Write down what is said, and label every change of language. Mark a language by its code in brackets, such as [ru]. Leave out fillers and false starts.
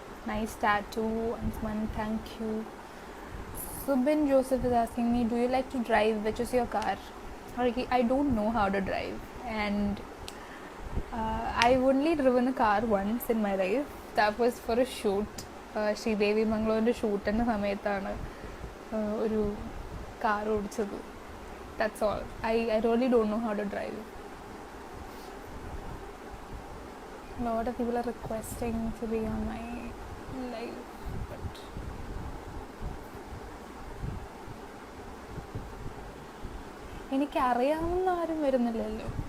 [en] Nice tattoo, Ansman, thank you. Subin Joseph is asking me, do you like to drive? Which is your car? I don't know how to drive, and I've only driven a car once in my life. That was for a shoot. [ml] Sridevi മംഗളൂരിൻ്റെ ഷൂട്ടിൻ്റെ സമയത്താണ് ഒരു car ഓടിച്ചത്. [en] That's all. I really don't know how to drive. A lot of people are requesting to be on my live, but [ml] എനിക്ക് അറിയാവുന്ന ആരും വരുന്നില്ലല്ലോ.